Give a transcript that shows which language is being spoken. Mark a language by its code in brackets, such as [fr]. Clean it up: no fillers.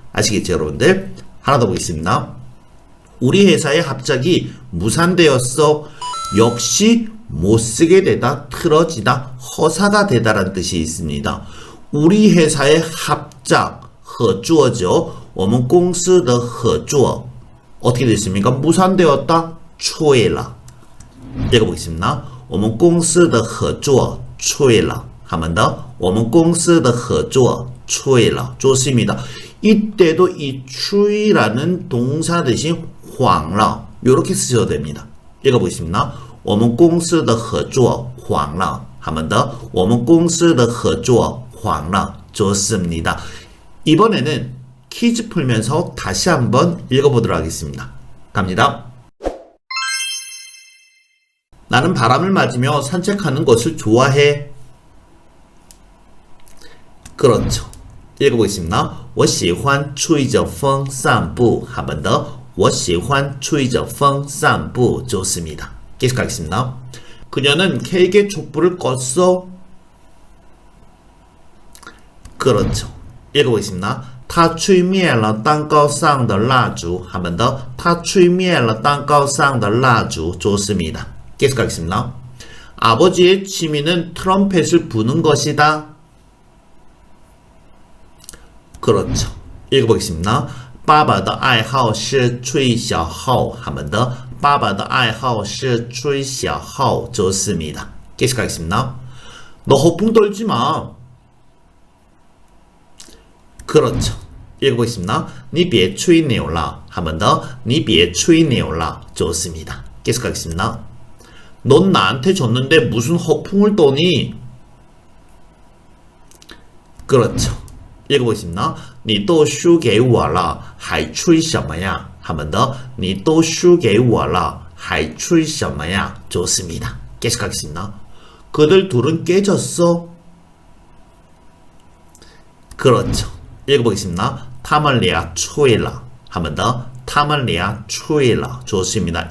[ko] 아시겠죠, 여러분들? 하나 더 보겠습니다. 우리 회사에 갑자기 무산되었어. 역시 못쓰게 되다, 틀어지다, 허사가 되다라는 뜻이 있습니다. 우리 회사의 합작, 合作죠. [zh] 我们公司的合作 [ko] 어떻게 됐습니까? 무산되었다, [zh] 吹了. [ko] 읽어보겠습니다. [zh] 我们公司的合作吹了. [ko] 한 번 더. [zh] 我们公司的合作吹了. [ko] 좋습니다. 이때도 이 추이라는 동사 대신 [zh] 黄了 [ko] 이렇게 쓰셔도 됩니다. 읽어보겠습니다. [zh] 我们公司的合作黄了. [ko] 한 번 더. [zh] 我们公司的合作黄了. [ko] 좋습니다. 이번에는 퀴즈 풀면서 다시 한번 읽어보도록 하겠습니다. 갑니다. 나는 바람을 맞으며 산책하는 것을 좋아해. 그렇죠. 읽어보겠습니다. [zh] 我喜欢吹着风散步. [ko] 한 번 더. [zh] 我喜欢吹着风散步. [ko] 좋습니다. 계속 가겠습니다. 그녀는 케이크에 촛불을 껐어. 그렇죠. 읽어보겠습니다. [zh] 他吹灭了蛋糕上的蜡烛. [ko] 한 번 더. [zh] 他吹灭了蛋糕上的蜡烛. [ko] 좋습니다. 계속 가겠습니다. 아버지의 취미는 트럼펫을 부는 것이다. 그렇죠. 읽어보겠습니다. [zh] 爸爸的爱好是吹小号. [ko] 한 번 더. [zh] 爸爸的爱好是吹小号. [ko] 좋습니다. 계속 가겠습니다. 너 허풍 떨지 마. 그렇죠. 읽어보겠습니다. [zh] 你别吹牛了. [ko] 한 번 더. [zh] 你别吹牛了. [ko] 좋습니다. 계속 가겠습니다. 넌 나한테 줬는데 무슨 허풍을 떠니? 그렇죠. 읽어보겠습니다. [zh] 你都输给我了还吹什么呀? [ko] 한 번 더. [zh] 你都输给我了还吹什么呀? [ko] 좋습니다. 계속 가겠습니다. 그들 둘은 깨졌어. 그렇죠. 읽어보겠습니다. [zh] 他们俩吹了. [ko] 한 번 더. [zh] 他们俩吹了. [ko] 좋습니다.